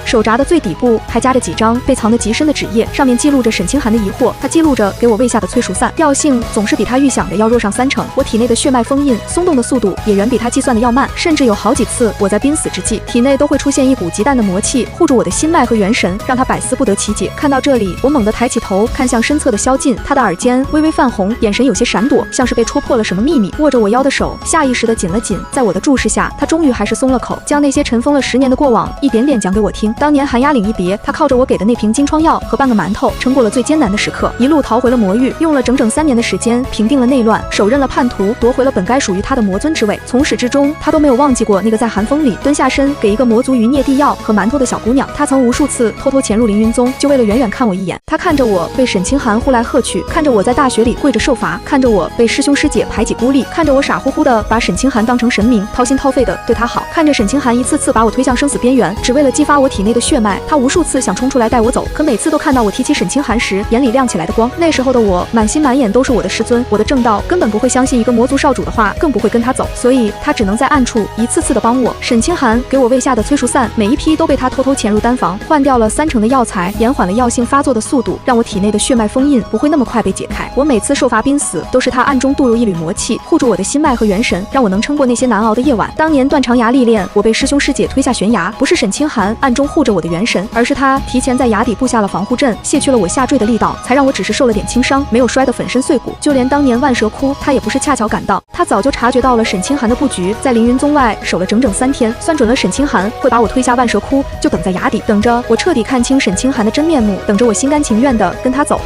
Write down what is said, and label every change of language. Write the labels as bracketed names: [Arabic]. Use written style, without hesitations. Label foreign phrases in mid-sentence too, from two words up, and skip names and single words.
[Chinese] 手札的最底部還夾着幾張被藏得極深的紙頁，上面記錄着沈清寒的疑惑，他記錄着給我餵下的催熟散，調性總是比他預想的要弱上3成。我體內的血脈封印鬆動的速度也遠比他計算的要慢，甚至有好幾次我在瀕死之際，體內都會出現一股極淡的魔氣護住我的心脈和元神，讓他百思不得其解。看到這裡，我猛地抬起頭看向身側的蕭盡，他的耳尖微微泛紅，眼神有些閃躲，像是被戳破了什麼秘密。握着我腰的手下意識地緊了緊，在我的注視下，他終於還是鬆了口，將那些塵封了10年的過往一點點講給我聽。當年寒鴉嶺一別，他靠着我給的那瓶金瘡藥和半個饅頭，撐過了最艱難的時刻，一路逃回了魔域，用了整整3年的時間平定了內亂，手刃了叛徒，奪回了本該屬於他的魔尊之位。從始至終，他都沒有忘記過那個在寒風裡蹲下身給一個魔族餘孽遞藥和饅頭的小姑娘。他曾無數次偷偷潛入凌雲宗，就為了遠遠看我一眼。他看着我被沈清寒呼來喝去，看着我在大雪裡跪着受罰，看着我被師兄師姐排擠孤立，看着我傻乎乎的把沈清寒當成神明，掏心掏肺的對他好，看着沈清寒一次次把我推向生死邊缘，只為了激發我體內的血脈。他無數次想衝出來帶我走，可每次都看到我提起沈清寒時眼裡亮起來的光。那時候的我滿心满眼都是我的师尊，我的正道，根本不會相信一個魔族少主的話，更不會跟他走，所以他只能在暗處一次次的幫我。沈清寒給我餵下的催熟散，每一批都被他偷偷潛入丹房，換掉了3成的藥材，延緩了藥性發作的速度，讓我體內的血脈封印不會那麼快被解開。我每次受罰瀕死，都是他暗中注入一縷魔氣，護住我的心脈和元神，讓我能撐過那些難熬的夜晚。當年斷腸崖歷練，我被師兄師姐推下懸崖，不是沈清寒暗中護着我的元神，而是他提前在崖底布下了防護陣，卸去了我下墜的力道，才讓我只是受了點輕傷，沒有摔得粉身碎骨。就連當年萬蛇窟，他也不是恰巧趕到，他早就察覺到了沈清寒的布局，在凌雲宗外守了整整3天，算準了沈清寒會把我推下萬蛇窟，就等在崖底，等着我徹底看清沈清寒的真面目，等着我心甘情願地跟他走。